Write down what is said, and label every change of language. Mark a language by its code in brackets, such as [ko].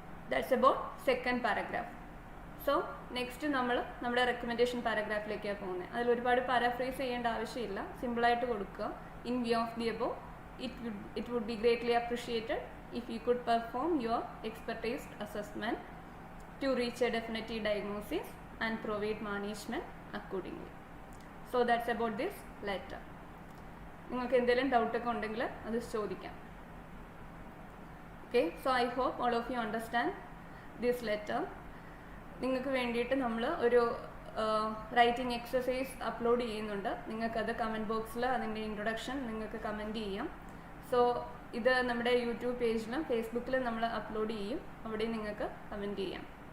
[en] That's about second paragraph. So next [ml] നമ്മുടെ recommendation paragraphിലേക്കാണ് പോകുന്നത്. അതിൽ ഒരുപാട് പാരാഫ്രേസ് ചെയ്യേണ്ട ആവശ്യമില്ല, സിമ്പിളായിട്ട് കൊടുക്കുക. [en] In view of the above, it would be greatly appreciated if you could perform your expertise assessment to reach a definitive diagnosis and provide management accordingly. So that's about this letter. [ml] നിങ്ങൾക്ക് എന്തെങ്കിലും ഡൗട്ടൊക്കെ ഉണ്ടെങ്കിൽ അത് ചോദിക്കാം. [en] Okay, so I hope all of you understand this letter. [ml] നിങ്ങൾക്ക് വേണ്ടിയിട്ട് നമ്മൾ ഒരു writing exercise upload ചെയ്യുന്നുണ്ട്. നിങ്ങൾക്കത് കമൻറ്റ് ബോക്സിൽ അതിൻ്റെ ഇൻട്രൊഡക്ഷൻ നിങ്ങൾക്ക് കമൻറ്റ് ചെയ്യാം. സോ ഇത് നമ്മുടെ യൂട്യൂബ് പേജിലും ഫേസ്ബുക്കിലും നമ്മൾ അപ്ലോഡ് ചെയ്യും, അവിടെ നിങ്ങൾക്ക് കമൻറ്റ് ചെയ്യാം.